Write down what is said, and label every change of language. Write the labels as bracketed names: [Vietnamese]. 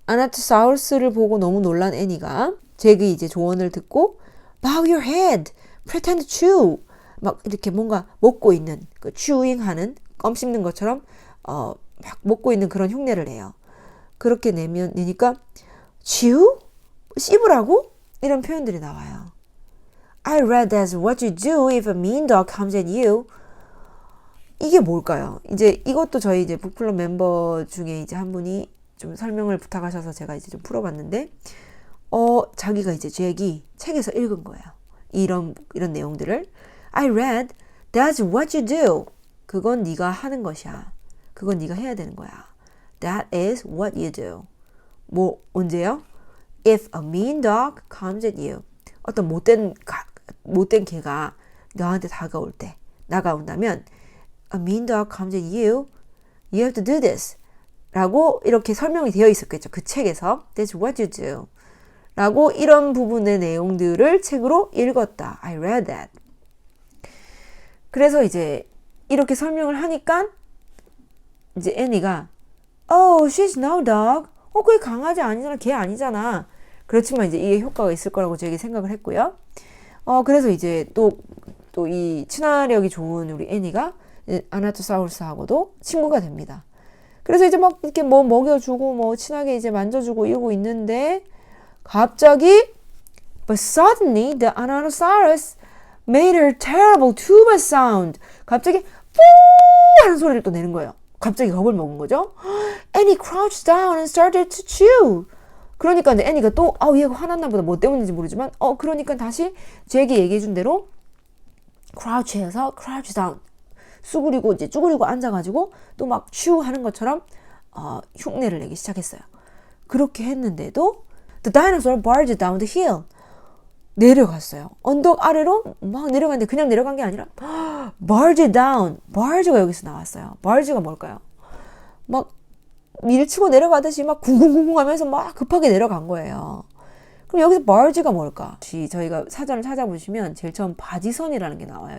[Korean] 아나토사우루스를 보고 너무 놀란 애니가 잭이 이제 조언을 듣고 [English] bow your head, pretend to chew [Korean] 막 이렇게 뭔가 먹고 있는 그 chewing 하는 껌 씹는 것처럼 막 먹고 있는 그런 흉내를 내요. 그렇게 내니까 chew? 씹으라고? 이런 표현들이 나와요. [English] I read that's what you do if a mean dog comes at you. [Korean] 이게 뭘까요? 이제 이것도 저희 이제 북클럽 멤버 중에 이제 한 분이 좀 설명을 부탁하셔서 제가 이제 좀 풀어봤는데, 자기가 이제 잭이 책에서 읽은 거예요. 이런 내용들을. [English] I read that's what you do. [Korean] 그건 네가 하는 것이야. 그건 네가 해야 되는 거야. [English] That is what you do. [Korean] 뭐 언제요? [English] If a mean dog comes at you. [Korean] 어떤 못된 개가 너한테 다가온다면 [English] A mean dog comes at you. You have to do this. [Korean] 라고 이렇게 설명이 되어 있었겠죠. 그 책에서 [English] That's what you do. [Korean] 라고 이런 부분의 내용들을 책으로 읽었다. [English] I read that. [Korean] 그래서 이제 이렇게 설명을 하니까 이제 애니가 [English] Oh, she's no dog. [Korean] 그게 강아지 아니잖아. 개 아니잖아. 그렇지만 이제 이게 효과가 있을 거라고 저에게 생각을 했고요. 그래서 이제 또 이 친화력이 좋은 우리 애니가 아나토사우루스하고도 친구가 됩니다. 그래서 이제 막 이렇게 뭐 먹여주고 뭐 친하게 이제 만져주고 이러고 있는데 갑자기 [English] But suddenly the Anatosaurus made a terrible tuba sound. [Korean] 갑자기 뽀 하는 소리를 또 내는 거예요. 갑자기 겁을 먹은 거죠. [English] Annie crouched down and started to chew. [Korean] 그러니까 이제 애니가 또 얘가 화났나 보다. 뭐 때문인지 모르지만 그러니까 다시 잭이 얘기해준 대로 crouch해서 crouch down 쭈그리고 앉아가지고 또 막 chew 하는 것처럼 흉내를 내기 시작했어요. 그렇게 했는데도 [English] the dinosaur barged down the hill. [Korean] 내려갔어요. 언덕 아래로 막 내려갔는데 그냥 내려간 게 아니라 barge down. barge가 여기서 나왔어요. barge가 뭘까요? 막 밀치고 내려가듯이 막 쿵쿵쿵쿵 하면서 막 급하게 내려간 거예요. 그럼 여기서 barge가 뭘까? 저희가 사전을 찾아보시면 제일 처음 바지선이라는 게 나와요.